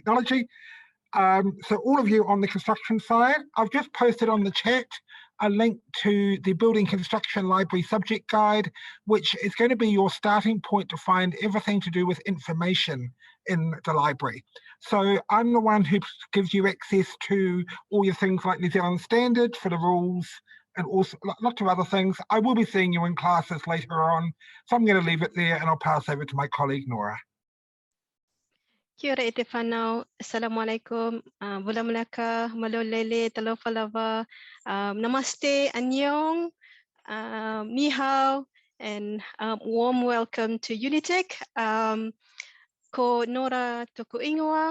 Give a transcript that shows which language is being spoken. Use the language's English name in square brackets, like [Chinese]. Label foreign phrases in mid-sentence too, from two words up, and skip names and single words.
[English] So all of you on the construction side, I've just posted on the chat a link to the Building Construction Library subject guide, which is going to be your starting point to find everything to do with information in the library. So I'm the one who gives you access to all your things like New Zealand Standard for the rules and also lots of other things. I will be seeing you in classes later on, so I'm going to leave it there and I'll pass over to my colleague Nora. [Māori] Kia ora e te whanau, [English] Assalamualaikum, Wula Malaka, Malolele, Talofalava, Namaste, Annyeong, Ni hao, and warm welcome to Unitec. [Māori] Ko Nora Toku Ingoa.